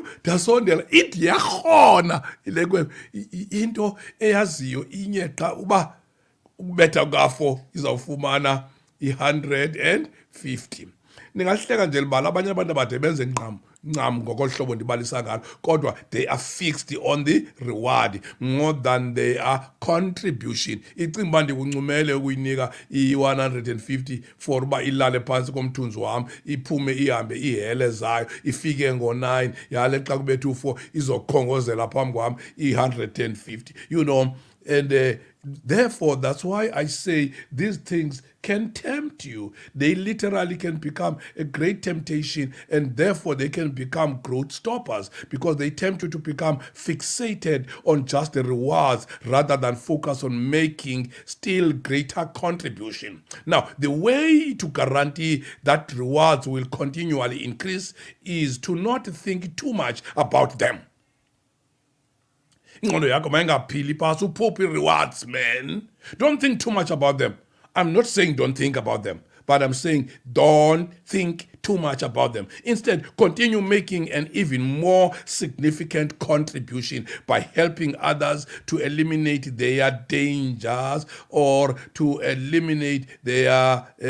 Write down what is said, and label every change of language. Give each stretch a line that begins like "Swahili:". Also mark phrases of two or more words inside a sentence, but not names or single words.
Xhosa: Ndasondela ithi yakrona ile nkwenkwe into eyaziyo inye xa uba ukubetha ka-4 izawufumana i-150. Ningahleka nje libala abanye abantu abade benze ncam ngokolu hlobo ndibalisa ngalo, kodwa
English: they are fixed on the reward more than they are contribution.
Xhosa: Icinga uba ndikuncumele ukuyinika i-150 for uba ilale phantsi komthunzi wam, iphume ihambe ihele zayo, ifike ngo-9 yale xa kubetha u-4 izokhongozela phambi kwam i-150.
English: And therefore, that's why I say these things can tempt you. They literally can become a great temptation, and therefore they can become growth stoppers because they tempt you to become fixated on just the rewards rather than focus on making still greater contribution. Now, the way to guarantee that rewards will continually increase is to not think too much about them.
Xhosa: Ingqondo yakho mayingaphili phasi uphuphe
English: rewards, man. Don't think too much about them. I'm not saying don't think about them, but I'm saying don't think too much about them. Instead, continue making an even more significant contribution by helping others to eliminate their dangers or to eliminate their